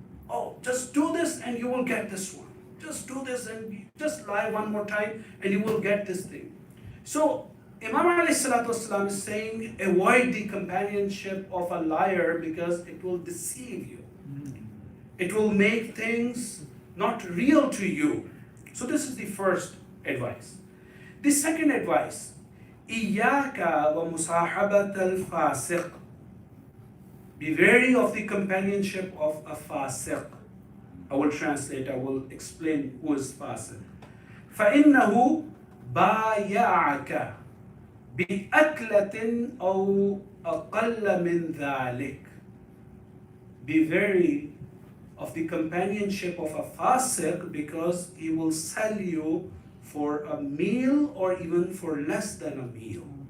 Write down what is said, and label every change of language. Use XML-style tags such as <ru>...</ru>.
<en>Oh, just do this and you will get this one. Just do this and just lie one more time and you will get this thing. So Imam ﷺ is saying, avoid the companionship of a liar because it will deceive you. It will make things not real to you. So this is the first advice. The second advice,</en> <ar>إِيَّاكَ وَمُصَاحَبَةَ الْفَاسِقِ.</ar> <en>Be wary of the companionship of a fasiq. I will translate, I will explain who is fasiq.</en> <ar>فَإِنَّهُ بَايَعَكَ بِأَكْلَةٍ أَوْ أَقَلَّ مِنْ ذَلِكَ.</ar> <en>Be wary of the companionship of a fasiq because he will sell you for a meal or even for less than a meal.</en>